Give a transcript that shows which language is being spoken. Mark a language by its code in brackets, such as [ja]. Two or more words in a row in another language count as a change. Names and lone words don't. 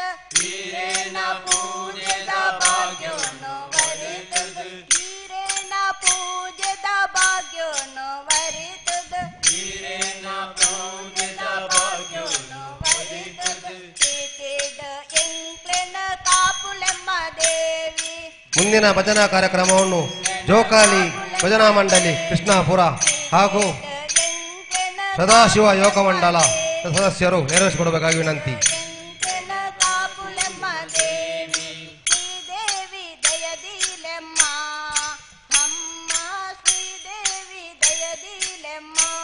[tcy] ವೀರೇನ ಪೂಜೆದ ಭಾಗ್ಯನು ವರಿತದ ಈರೇನ ಪೂಜೆದ ಭಾಗ್ಯೋನು ವರಿತದ ವೀರೇನ ಪೂಜೆದ ಭಾಗ್ಯನು ವರಿತದ ಚೇತೇಡ ಎಂಕ್ಲೆನ ಕಾಪುಲೆಮ್ಮ ದೇವಿ [kn] ಮುಂದಿನ ಭಜನಾ ಕಾರ್ಯಕ್ರಮವನ್ನು ಜೋಕಾಲಿ ಭಜನಾ ಮಂಡಳಿ ಕೃಷ್ಣಾಪುರ ಹಾಗೂ ಸದಾಶಿವ ಯೋಗ ಮಂಡಲ ಸದಸ್ಯರು ನೆರವೇರಿಸಿಕೊಡಬೇಕಾಗಿ ವಿನಂತಿ. [tcy] ಎಂಕ್ಲೆನ ಕಾಪುಲೆಮ್ಮ ದೇವಿ ಶ್ರೀದೇವಿ ದಯದಿಲೆಮ್ಮ ಅಮ್ಮ ಶ್ರೀದೇವಿ ದಯದಿಲೆಮ್ಮ